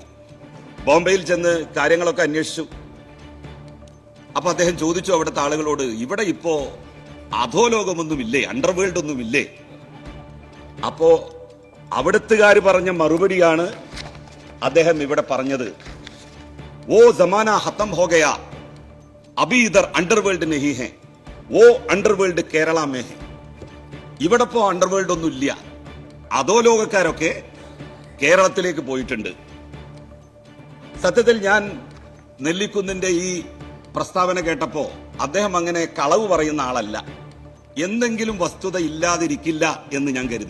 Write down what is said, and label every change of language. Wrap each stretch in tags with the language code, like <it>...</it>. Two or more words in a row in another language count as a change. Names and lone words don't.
<ml>ബോംബെയിൽ ചെന്ന് കാര്യങ്ങളൊക്കെ അന്വേഷിച്ചു. അപ്പൊ അദ്ദേഹം ചോദിച്ചു അവിടുത്തെ ആളുകളോട്, ഇവിടെ ഇപ്പോ അധോലോകമൊന്നുമില്ലേ, അണ്ടർവേൾഡ് ഒന്നുമില്ലേ? അപ്പോ അവിടുത്തുകാർ പറഞ്ഞ മറുപടിയാണ് അദ്ദേഹം ഇവിടെ പറഞ്ഞത്.</ml> <hi>वो जमाना खत्म हो गया, अभी इधर अंडरवर्ल्ड नहीं है, वो अंडरवर्ल्ड കേരള में है.</hi> <ml>ഇവിടെ ഇപ്പോ അണ്ടർവേൾഡ് ഒന്നും ഇല്ല, അധോലോകക്കാരൊക്കെ കേരളത്തിലേക്ക് പോയിട്ടുണ്ട്. സത്യത്തിൽ ഞാൻ നെല്ലിക്കുന്നിന്റെ ഈ പ്രസ്താവന കേട്ടപ്പോ അദ്ദേഹം അങ്ങനെ കളവ് പറയുന്ന ആളല്ല, എന്തെങ്കിലും വസ്തുത ഇല്ലാതിരിക്കില്ല എന്ന് ഞാൻ കരുതി.</ml>